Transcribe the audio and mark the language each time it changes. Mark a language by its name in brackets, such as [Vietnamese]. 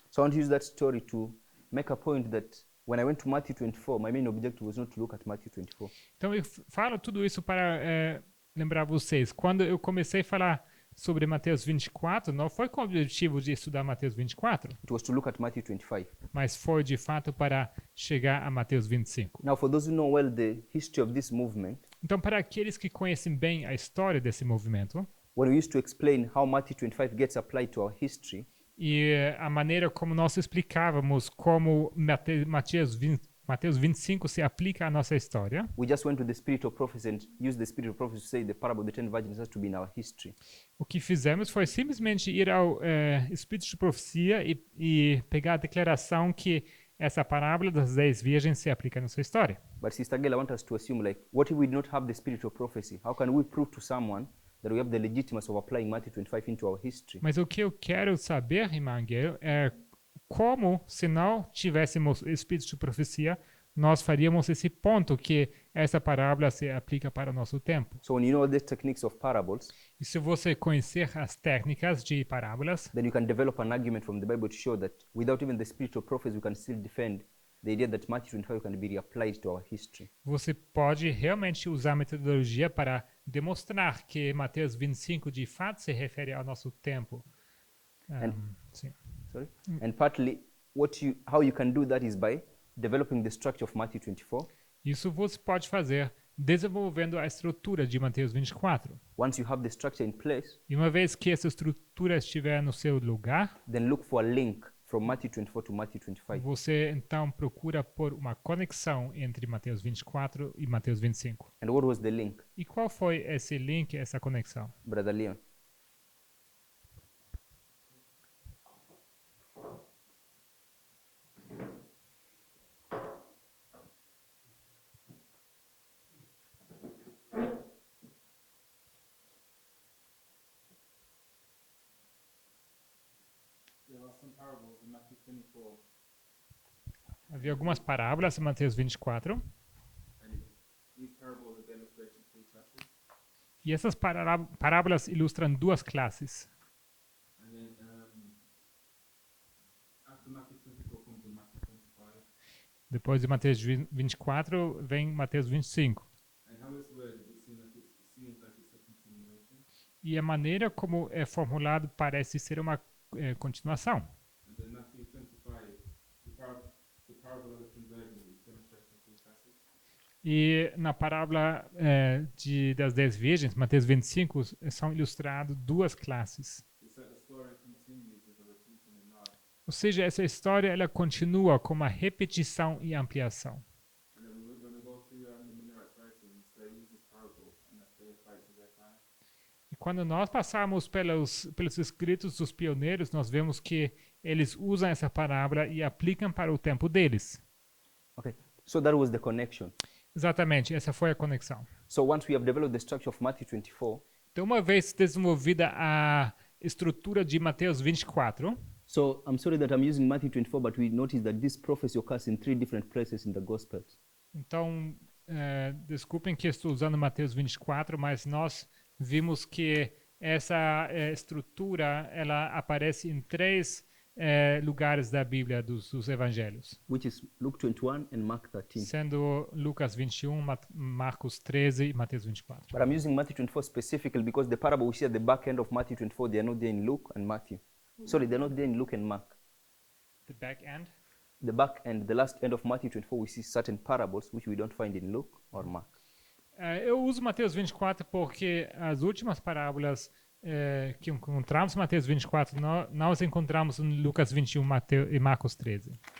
[English] So I want to use that story to make a point that when I went to Matthew 24, my main objective was not to look at Matthew 24. [Portuguese] Então eu falo tudo isso para lembrar vocês. Quando eu comecei a falar sobre Mateus 24, não foi com o objetivo de estudar Mateus 24, [English] It was to look at Matthew 25. [Portuguese] mas foi de fato para chegar a Mateus 25. [English] Now, for those who know well the history of this movement, [Portuguese] Então, para aqueles que conhecem bem a história desse movimento [English] when we used to explain how Matthew 25 gets applied to our history, [Portuguese] e a maneira como nós explicávamos como Mateus 25 se aplica à nossa história, [English] we just went to the spirit of prophecy and used the spirit of prophecy to say the parable of the 10 virgins has to be in our history. [Portuguese] o que fizemos foi simplesmente ir ao Espírito de Profecia e pegar a declaração que essa parábola das 10 virgens se aplica à nossa história. [English] But Sister Gail, I want us to assume, like, what if we do not have the spirit of prophecy? How can we prove to someone that we have the legitimacy of applying Matthew 25 into our history? [Portuguese] Mas o que eu quero saber, irmã Gail, é como, se não tivéssemos Espírito de Profecia, nós faríamos esse ponto que essa parábola se aplica para o nosso tempo. [English] So when you know the techniques of parables, [Portuguese] E se você conhecer as técnicas de parábolas, [English] then you can develop an argument from the Bible to show that without even the spirit of prophecy, we can still defend the idea that Matthew 25 can be reapplied to our history. [Portuguese] você pode realmente usar a metodologia para demonstrar que Mateus 25 de fato se refere ao nosso tempo. Sim. [English] Sorry? And partly, how you can do that is by developing the structure of Matthew 24. [Portuguese] Isso você pode fazer desenvolvendo a estrutura de Mateus 24. [English] Once you have the structure in place, [Portuguese] E uma vez que essa estrutura estiver no seu lugar, [English] then look for a link from Matthew 24 to Matthew 25. [Portuguese] você então procura por uma conexão entre Mateus 24 e Mateus 25. [English] And what was the link, [Portuguese] E qual foi esse link, essa conexão? [English] Brother Leon? some parables in Matthew 24, [Portuguese] Havia algumas parábolas em Mateus 24. [English] and these parables are demonstrating three classes. [Portuguese] E essas parábolas ilustram duas classes. [English] And then after Matthew 24 comes in Matthew 25. [Portuguese] Depois de Mateus 24, vem Mateus 25. [English] And how it's worded, it seems like it's a continuation. [Portuguese] E a maneira como é formulado parece ser uma continuação. [English] And then Matthew 25, the parable of the conversion is demonstrating three classes. [Portuguese] E na parábola das 10 virgens, Mateus 25, são ilustradas duas classes. [English] It's that the story continues with a repeat and a nod. [Portuguese] Ou seja, essa história ela continua com uma repetição e ampliação. [English] And then when we go through the Minarets writings, they use this parable and they apply it to their time. [Portuguese] E quando nós passamos pelos escritos dos pioneiros, nós vemos que eles usam essa parábola e aplicam para o tempo deles. [English] Okay, so that was the connection. [Portuguese] Exatamente, essa foi a conexão. [English] So once we have developed the structure of Matthew 24, [Portuguese] Então, uma vez desenvolvida a estrutura de Mateus 24, [English] so I'm sorry that I'm using Matthew 24, but we notice that this prophecy occurs in three different places in the Gospels. [Portuguese] então, desculpem que estou usando Mateus 24, mas nós vimos que essa estrutura ela aparece em três lugares da Bíblia, dos evangelhos, [English] Which is Luke 21 and Mark 13. [Portuguese] sendo Lucas 21, Marcos 13 e Mateus 24. [English] But I'm using Matthew 24 specifically because the parable we see at the back end of Matthew 24, they are not there in Luke and Matthew. Sorry, they're not there in Luke and Mark. The back end? The back end, the last end of Matthew 24, we see certain parables which we don't find in Luke or Mark. [Portuguese] Eu uso Mateus 24 porque as últimas parábolas que encontramos em Mateus 24, nós encontramos em Lucas 21 e Marcos 13.